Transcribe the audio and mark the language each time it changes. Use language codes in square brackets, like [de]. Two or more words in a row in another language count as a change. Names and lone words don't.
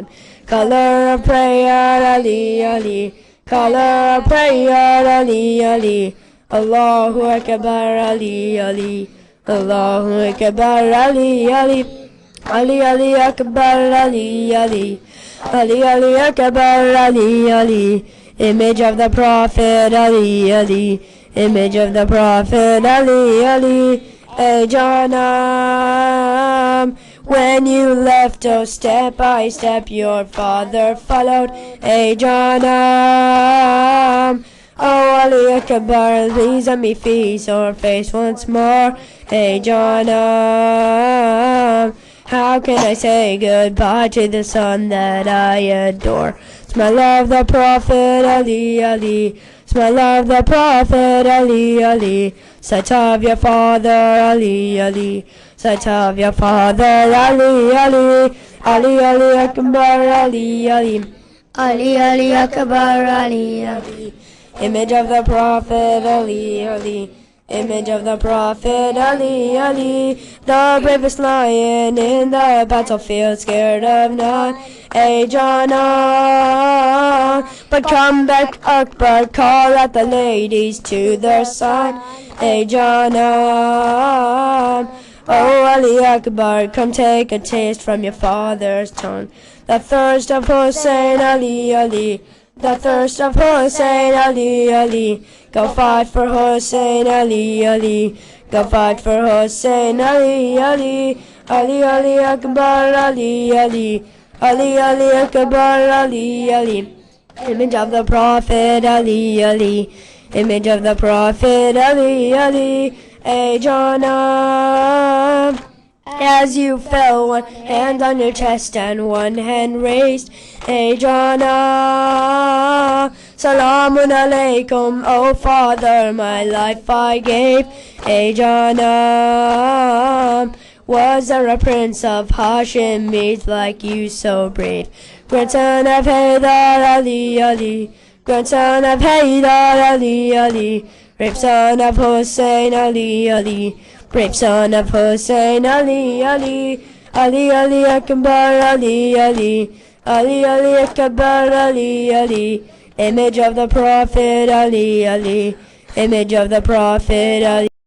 [en] Color of prayer, Ali, Ali. Color of prayer, Ali, Ali. [ar] Allahu Akbar, Ali, Ali. Allahu Akbar, [en] Ali, Ali. Ali, Ali Akbar, Ali, Ali. Ali, Ali Akbar, Ali, Ali. Image of the Prophet, Ali, Ali. Image of the Prophet, Ali, Ali. Hey Janam, when you left, oh step by step your father followed. Hey Janam, oh Ali Akbar, please let me feast your face once more. Hey Janam, how can I say goodbye to the son that I adore? Smell of the Prophet, Ali, Ali. Smell of the Prophet, Ali, Ali. Sight of your father, Ali, Ali. Sight of your father, Ali, Ali. Ali, Ali Akbar, Ali, Ali. Ali, Ali Akbar, Ali, Ali. Image of the Prophet, Ali, Ali. Image of the Prophet, Ali, Ali. The bravest lion in the battlefield, scared of none. Hey Jana, but come back Akbar, call out the ladies to their son. Hey Jana, oh Ali Akbar, come take a taste from your father's tongue. The thirst of Hussein, Ali, Ali. The thirst of Hussein, Ali, Ali. Go fight for Hussein, Ali, Ali. Go fight for Hussein, Ali, Ali. Ali, Ali Akbar, Ali, Ali. Ali, Ali Akbar, Ali, Ali. Image of the Prophet, Ali, Ali. Image of the Prophet, Ali, Ali. Hey Jana, as you fell, one hand on your chest and one hand raised. Hey Jana, [ar] Salamun alaikum, [en] oh father, my life I gave. Hey Jana, was there a prince of Hashemite like you so brave? Grandson of Haydar, Ali, Ali. Grandson of Haydar, Ali, Ali. Brave son of Hussein, Ali, Ali. Brave son of Hussein, Ali, Ali. Ali, Ali Akbar, Ali, Ali. Ali, Ali Akbar, Ali, Ali. Image of the Prophet, Ali, Ali. Image of the Prophet, Ali.